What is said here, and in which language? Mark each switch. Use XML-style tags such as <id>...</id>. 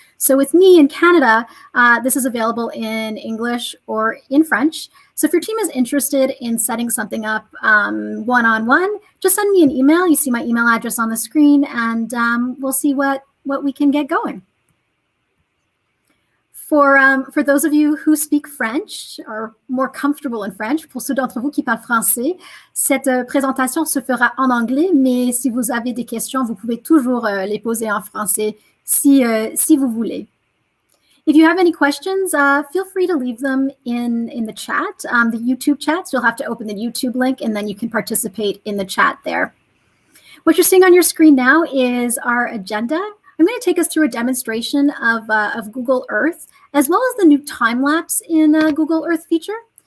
<en>So with me in Canada, this is available in English or in French. So if your team is interested in setting something up one-on-one, just send me an email. You see my email address on the screen, and we'll see what we can get going. For those of you who speak French, or more comfortable in French,</en> <fr>pour ceux d'entre vous qui parlent français, cette présentation se fera en anglais, mais si vous avez des questions, vous pouvez toujours les poser en français si vous voulez.</fr> <en>If you have any questions, feel free to leave them in the chat, the YouTube chats. You'll have to open the YouTube link, and then you can participate in the chat there. What you're seeing on your screen now is our agenda. I'm going to take us through a demonstration of Google Earth, as well as the new Timelapse in Google Earth feature.</en>